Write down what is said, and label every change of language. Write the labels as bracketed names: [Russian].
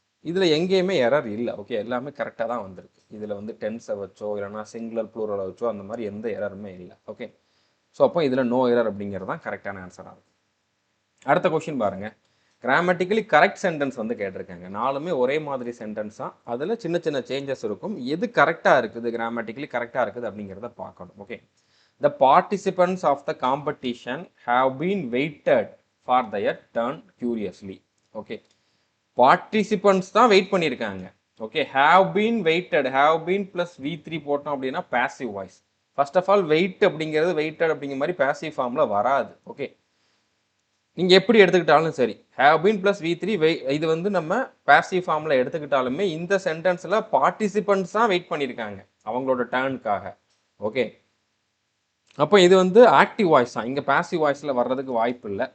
[Tamil] இதில் எங்கேயுமே எரர் இல்லை. ஓகே, எல்லாமே கரெக்டாக தான் வந்திருக்கு. இதில் வந்து டென்ஸை வச்சோ இல்லைனா சிங்குலர் ப்ளூரலை வச்சோ அந்த மாதிரி எந்த எரருமே இல்லை. ஓகே, ஸோ அப்போ இதில் நோ எரர் அப்படிங்கிறது தான் கரெக்டான ஆன்சராக இருக்கும். அடுத்த கொஸ்டின் பாருங்கள். கிராமட்டிக்கலி கரெக்ட் சென்டென்ஸ் வந்து கேட்டிருக்காங்க. 4மே ஒரே மாதிரி சென்டென்ஸ் தான், அதில் சின்ன சின்ன சேஞ்சஸ் இருக்கும். எது கரெக்டாக இருக்குது, கிராமட்டிக்கலி கரெக்டாக இருக்குது அப்படிங்கிறத பார்க்கணும். [English] Okay, the participants of the competition have been waited for their turn curiously. [Tamil] Okay, participants தான் வெயிட் பண்ணியிருக்காங்க. [English] okay, have been waited, have been plus V3 [Tamil] போட்டோம் அப்படின்னா [English] passive voice. [Tamil] First of all wait அப்படிங்கிறது weighted அப்படிங்கிற மாதிரி passive ஃபார்மில் வராது. Okay, நீங்கள் எப்படி எடுத்துக்கிட்டாலும் சரி, [English] have been plus V3 [Tamil] இது வந்து நம்ம passive ஃபார்மில் எடுத்துக்கிட்டாலுமே இந்த சென்டென்ஸில் பார்ட்டிசிபெண்ட்ஸ் தான் வெயிட் பண்ணியிருக்காங்க அவங்களோட டர்னுக்காக. ஓகே, அப்போ இது வந்து ஆக்டிவ் வாய்ஸ் தான், இங்கே பாசிவ் வாய்ஸில் வர்றதுக்கு வாய்ப்பு இல்லை.